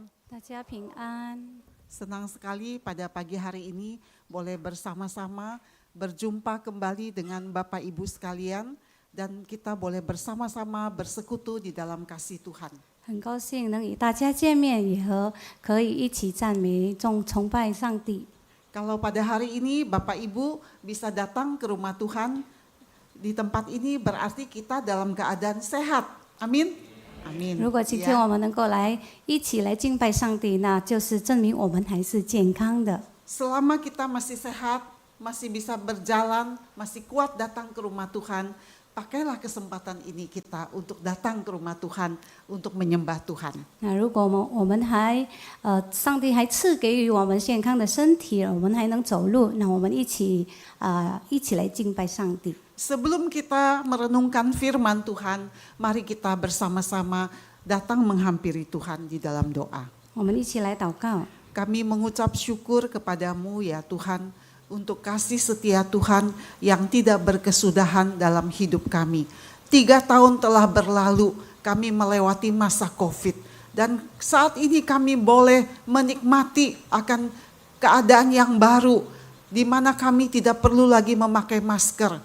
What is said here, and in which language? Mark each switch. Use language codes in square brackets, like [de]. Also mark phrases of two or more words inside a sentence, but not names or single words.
[zh] 大家平安。 [id] Senang sekali pada pagi hari ini boleh bersama-sama berjumpa kembali dengan Bapak Ibu sekalian dan kita boleh bersama-sama bersekutu di dalam kasih Tuhan. [zh] 很高兴能与大家见面，也可以一起赞美、崇拜上帝。 [id] Kalau pada hari ini Bapak Ibu bisa datang ke rumah Tuhan di tempat ini berarti kita dalam keadaan sehat. Amin. Amin. [zh] 如果今天 [id] Ya. [zh] 我们能够一起来敬拜上帝，那就是证明我们还是健康的。 [id] Selama kita masih sehat, masih bisa berjalan, masih kuat datang ke rumah Tuhan, pakailah kesempatan ini kita untuk datang ke rumah Tuhan untuk menyembah Tuhan. [zh] 那如果我们上帝还赐给予我们健康的身体，我们还能走路，那我们一起来敬拜上帝。 [id] Sebelum kita merenungkan firman Tuhan, mari kita bersama-sama datang menghampiri Tuhan di dalam doa. [zh] 我们一起来祷告。 [id] Kami mengucap syukur kepadamu ya Tuhan, untuk kasih setia Tuhan yang tidak berkesudahan dalam hidup kami. 3 tahun telah berlalu, kami melewati masa COVID. Dan saat ini kami boleh menikmati akan keadaan yang baru, di mana kami tidak perlu lagi memakai masker.